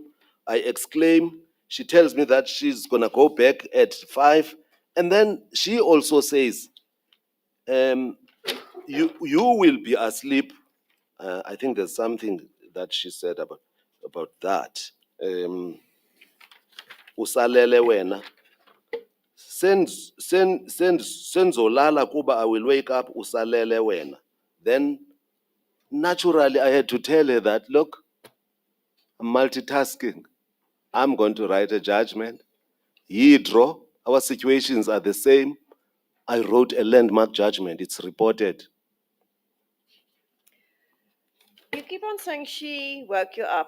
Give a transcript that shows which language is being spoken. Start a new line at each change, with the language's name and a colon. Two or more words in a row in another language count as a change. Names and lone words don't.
English: I exclaim. She tells me that she's going to go back at 5. And then she also says, you will be asleep. I think there's something that she said about that.
Xhosa: Usalele wena. Senzolala kuba
English: I will wake up
Xhosa: usalele wena.
English: Then naturally I had to tell her that, look, I'm multitasking. I'm going to write a judgment. Yidro, our situations are the same. I wrote a landmark judgment. It's reported. You keep on saying she woke you up.